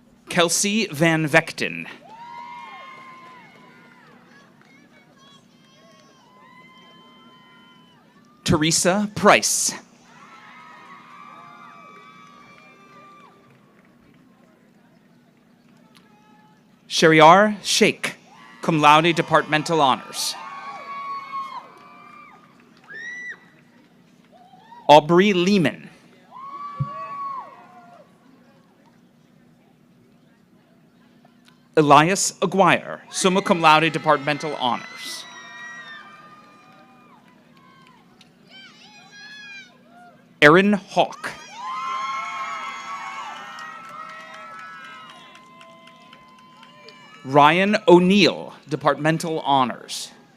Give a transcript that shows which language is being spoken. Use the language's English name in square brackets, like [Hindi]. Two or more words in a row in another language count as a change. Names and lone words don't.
[English] Kelsey Van Vechten. Teresa Price. Shariar Sheikh, [Latin] cum laude, [English] departmental honors. Aubrey Lehman. Elias Aguirre, [Latin] summa cum laude, [English] departmental honors. Erin Hawk. Ryan O'Neill, departmental honors.